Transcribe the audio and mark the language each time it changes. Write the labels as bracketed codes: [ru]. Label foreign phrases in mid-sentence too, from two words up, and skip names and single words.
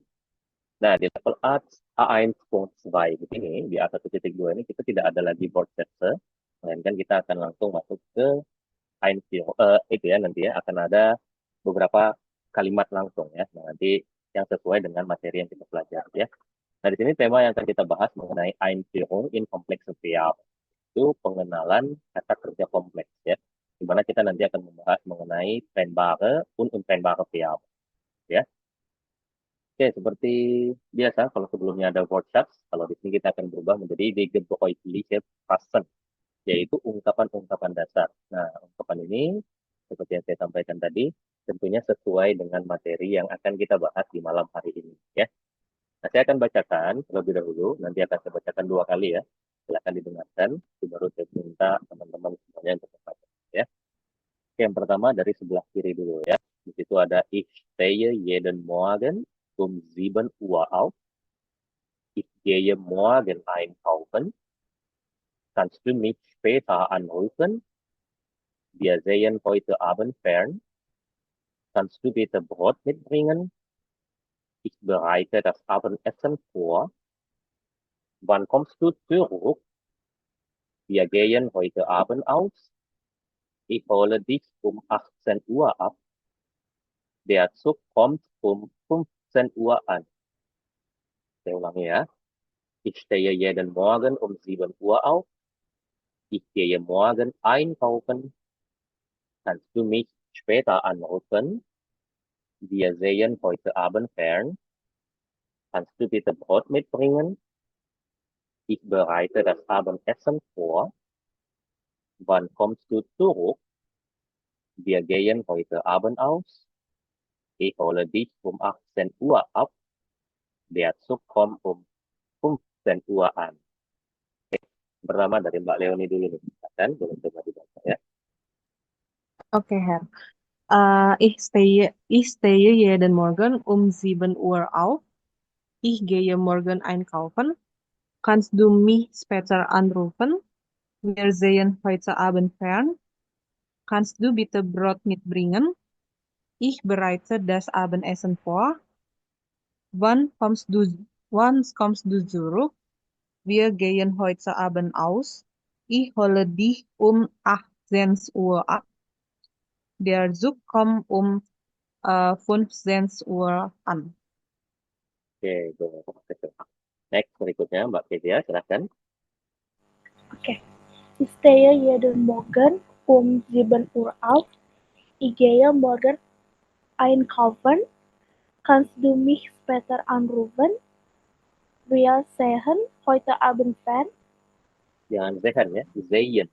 [id] Nah, di level A1.2 ini, di A1.2 ini kita tidak ada lagi [de] board setze, [id] melainkan kita akan langsung masuk ke Einführung, itu ya nanti ya akan ada beberapa kalimat langsung ya. Nah, nanti yang sesuai dengan materi yang kita pelajari ya. Nah, di sini tema yang akan kita bahas mengenai [de] Einführung in Komplexe Verb. [id] Itu pengenalan kata kerja kompleks ya. Di mana kita nanti akan membahas mengenai [de] trennbare und untrennbare Verb [id] ya. Oke, seperti biasa kalau sebelumnya ada workshops, kalau di sini kita akan berubah menjadi [de] die gebräuchliche Phrasen, [id] yaitu ungkapan-ungkapan dasar. Nah, ungkapan ini, seperti yang saya sampaikan tadi, tentunya sesuai dengan materi yang akan kita bahas di malam hari ini. Ya. Nah, saya akan bacakan terlebih dahulu, nanti akan saya bacakan 2 kali ya. Silakan didengarkan, baru saya minta teman-teman semuanya untuk membaca. Ya. Oke, yang pertama dari sebelah kiri dulu ya. Di situ ada [de] Ich stehe jeden Morgen um 7 Uhr auf. Ich gehe morgen einkaufen. Kannst du mich später anrufen? Wir sehen heute Abend fern. Kannst du bitte Brot mitbringen? Ich bereite das Abendessen vor. Wann kommst du zurück? Wir gehen heute Abend aus. Ich hole dich um 18 Uhr ab. Der Zug kommt um 15 Uhr an. [id] Saya ulangi ya. [de] Ich stehe jeden Morgen um 7 Uhr auf. Ich gehe morgen einkaufen. Kannst du mich später anrufen? Wir sehen heute Abend fern. Kannst du bitte Brot mitbringen? Ich bereite das Abendessen vor. Wann kommst du zurück? Wir gehen heute Abend aus. Ich hole dich um 18 Uhr ab. Der Zug kommt um 15 Uhr an. [id] Pertama dari Mbak Leoni dulu nih. Kan, boleh coba dibaca ya. Oke, Her. [de] Ich stehe jeden Morgen um 7 Uhr auf. Ich gehe morgen einkaufen. Kannst du mich später anrufen? Wir sehen heute Abend fern. Kannst du bitte Brot mitbringen? Ich bereite das Abendessen vor. Wann kommst du, wann kommst du zurück? Wir gehen heute Abend aus. Ich hole dich um 18 Uhr ab. Der Zug kommt um 15 Uhr an. [id] Oke, boleh. Next, berikutnya Mbak Kezia, silahkan. Okay. [de] Ich stehe jeden Morgen um 7 Uhr auf. Ich gehe morgen einkaufen. Kannst du mich später anrufen? Wir sehen heute Abend fern. [id] Jangan Zehan ya, Zayen.